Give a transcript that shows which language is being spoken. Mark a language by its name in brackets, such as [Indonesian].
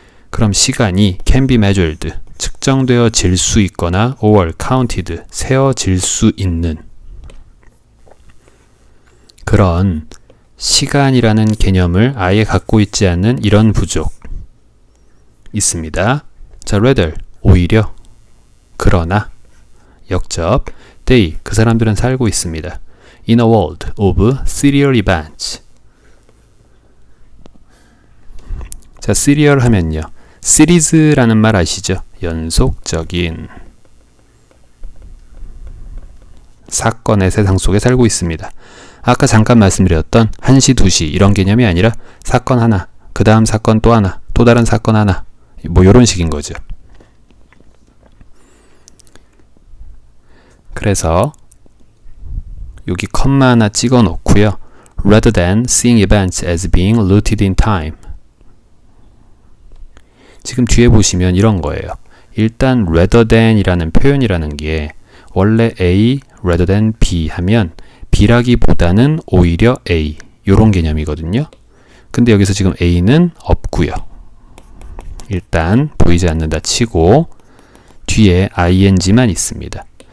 [Korean] 그럼 시간이 can be measured 측정되어 질 수 있거나 or counted 세어질 수 있는 그런 시간이라는 개념을 아예 갖고 있지 않는 이런 부족 있습니다. 자, rather 오히려 그러나 역접 they 그 사람들은 살고 있습니다. [English] In a world of serial events. [Korean] 자, serial 하면요. 시리즈라는 말 아시죠? 연속적인 사건의 세상 속에 살고 있습니다. 아까 잠깐 말씀드렸던 1시, 2시 이런 개념이 아니라 사건 하나, 그 다음 사건 또 하나, 또 다른 사건 하나 뭐 이런 식인 거죠. 그래서 여기 컴마 하나 찍어 놓고요. [English] Rather than seeing events as being rooted in time. [Korean] 지금 뒤에 보시면 이런 거예요. 일단 rather than 이라는 표현이라는 게 원래 A rather than B 하면 B라기보다는 오히려 A 요런 개념이거든요. 근데 여기서 지금 A는 없고요. 일단 보이지 않는다 치고 뒤에 ing만 있습니다.